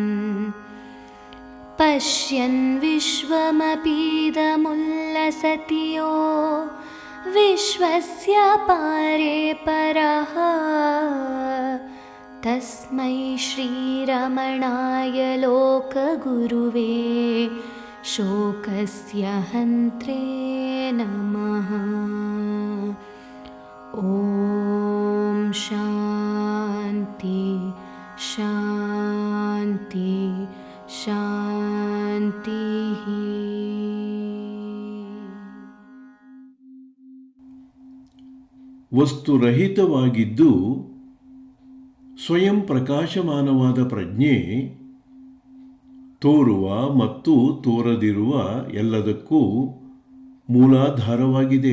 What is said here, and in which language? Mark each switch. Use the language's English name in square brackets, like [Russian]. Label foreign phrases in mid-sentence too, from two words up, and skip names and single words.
[Sanskrit] पश्यन् विश्वमपीदमुल्लसति यो विश्वस्य पारे परः तस्मै श्रीरमणाय लोकगुरुवे शोकस्य हन्त्रे नमः। ॐ शान्ति शान्ति शान्तिः। [Kannada] ವಸ್ತುರಹಿತವಾಗಿದ್ದು ಸ್ವಯಂ ಪ್ರಕಾಶಮಾನವಾದ ಪ್ರಜ್ಞೆ ತೋರುವ ಮತ್ತು ತೋರದಿರುವ ಎಲ್ಲದಕ್ಕೂ ಮೂಲಾಧಾರವಾಗಿದೆ.